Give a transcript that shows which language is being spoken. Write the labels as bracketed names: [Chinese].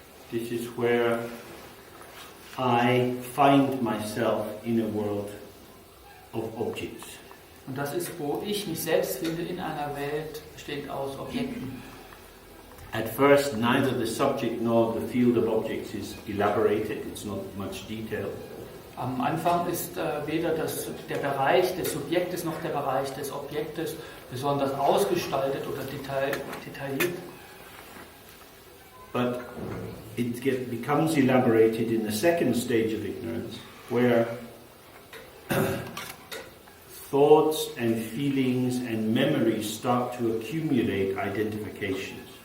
[English] This is where I find myself in a world of objects. [German] Und das ist, wo ich mich selbst finde in einer Welt bestehend aus Objekten. [English] At first, neither the subject nor the field of objects is elaborated. It's not much detail. [German] Am Anfang ist weder der Bereich des Subjektes noch der Bereich des Objektes besonders ausgestaltet oder detailliert. [English] But it becomes elaborated in the second stage of ignorance, where thoughts and feelings and memories start to accumulate identifications.